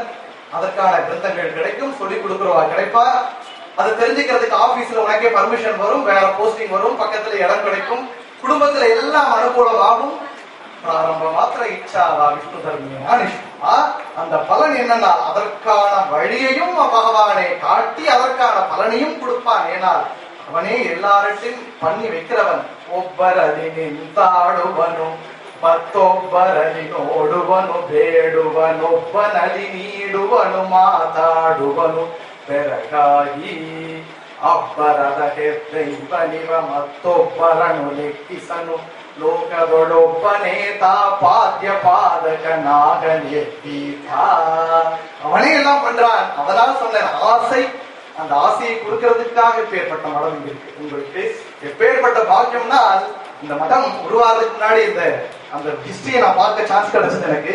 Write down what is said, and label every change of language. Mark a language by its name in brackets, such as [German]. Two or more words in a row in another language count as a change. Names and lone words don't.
[Tamil] அதற்கான கிரந்தங்கள் கிடைக்கும், சொல்லி கொடுக்குறவா கிடைப்பா, அதை தெரிஞ்சுக்கிறதுக்கு ஆபீஸ்ல உனக்கே பர்மிஷன் வரும், வேற போஸ்டிங் வரும், பக்கத்துல இடம் கிடைக்கும், குடும்பத்துல எல்லாம் அனுகூலமாகும். பிராரம்ப மாத்திர இச்சாவா விஷ்ணு தர்மியா நிஷ்பா. அந்த பலன் என்னன்னா, அதற்கான வழியையும் பகவானே காட்டி அதற்கான பலனையும் கொடுப்பான். ஏனால் அவனே எல்லார்ட்டையும் பண்ணி வைக்கிறவன். [Kannada] ಒಬ್ಬರದಿನಿಂತಾಡುವನು ಮತ್ತೊಬ್ಬರಲ್ಲಿ ನೋಡುವನು, ಬೇಡುವನೊಬ್ಬನಲ್ಲಿ ನೀಡುವನು, ಮಾತಾಡುವನು ಬೆರಗಾಗಿ. ಅಬ್ಬರದ ಹೆದ್ದೈವನಿವ ಮತ್ತೊಬ್ಬರನ್ನು ಲೆಕ್ಕಿಸನು, ಲೋಕದೊಳೊಬ್ಬನೇ ತಾಪಾದ್ಯ பாதகனாகனேத்தீத. [Tamil] அவனே எல்லாம் பண்றான். அதனால் சொன்னேன், ஆசை. அந்த ஆசையை கொடுக்கிறதுக்காக எப்பேற்பட்ட மடம் இங்க இருக்கு உங்களுக்கு. எப்பேற்பட்ட பாக்கியம்னா, இந்த மடம் உருவாகிறதுக்கு முன்னாடி அந்த ஹிஸ்டரியை நான் பார்க்க சான்ஸ் கிடைச்சது எனக்கு.